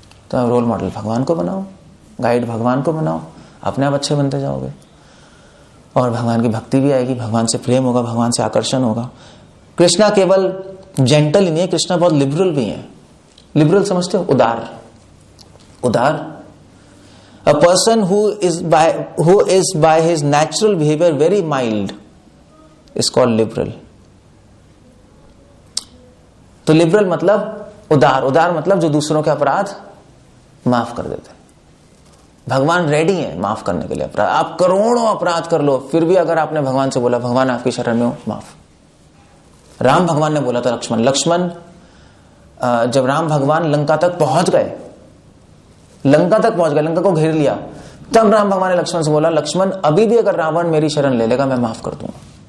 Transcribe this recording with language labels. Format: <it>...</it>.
<hi>तो role model भगवान को बनाओ, गाइड भगवान को बनाओ, अपने आप अच्छे बनते जाओगे और भगवान की भक्ति भी आएगी, भगवान से प्रेम होगा, भगवान से आकर्षण होगा। कृष्णा केवल जेंटल ही नहीं है, कृष्णा बहुत लिबरल भी है। लिबरल समझते हो? उदार। उदार।</hi> <en>A person who is by his natural behavior very mild is called liberal.</en> <hi>तो लिबरल मतलब उदार। उदार मतलब जो दूसरों के अपराध माफ कर देते हैं। भगवान रेडी है माफ करने के लिए अपराध। आप करोड़ों अपराध कर लो, फिर भी अगर आपने भगवान से बोला भगवान आपकी शरण में हो, माफ। राम भगवान ने बोला था लक्ष्मण जब राम भगवान लंका तक पहुंच गए, लंका को घेर लिया, तब राम भगवान ने लक्ष्मण से बोला लक्ष्मण अभी भी अगर रावण मेरी शरण ले लेगा मैं माफ कर दूंगा।</hi>